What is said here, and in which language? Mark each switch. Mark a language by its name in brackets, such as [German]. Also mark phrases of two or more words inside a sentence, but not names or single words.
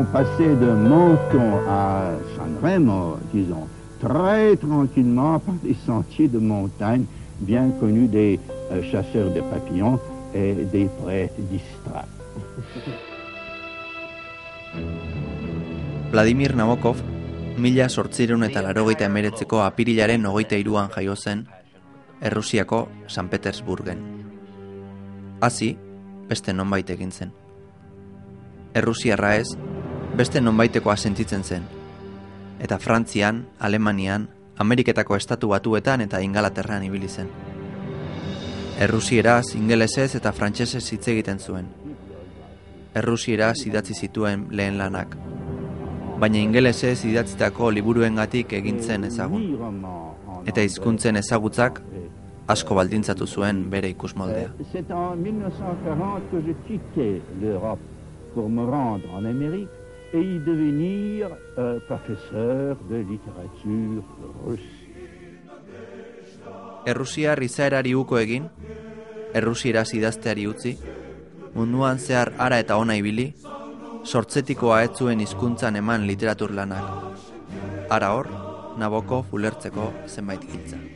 [French] passé de Menton à Sanremo, disons, très tranquillement par des sentiers de montagne bien connus des chasseurs de papillons et des prêtres distraits. [Basque] Vladimir Nabokov, 1889ko apirilaren 23an jaio zen, Errusiako San Petersburgen. Hasi, beste nonbait egin zen. Errusiarra ez, beste nonbaitekoa sentitzen zen. Eta Frantzian, Alemanian, Ameriketako estatu batuetan eta Ingalaterran ibili zen. Errusieraz, ingelesez eta frantsesez hitz egiten zuen. Errusieraz idatzi zituen lehen lanak, baina ingelesez idatzitako liburuengatik egin zen ezagun. Eta hizkuntzen ezagutzak asko baldintzatu zuen bere ikusmoldea. [French] C'est en 1940 que je quittais l'Europe pour me rendre en Amérique et y devenir professeur de littérature russe. [Basque] Errusiar izaerari uko egin, errusieraz idazteari utzi, munduan zehar ara eta ona ibili, sortzetikoa ez zuen hizkuntzan eman literatur lanak. Ara hor, Nabokov ulertzeko zenbait giltza.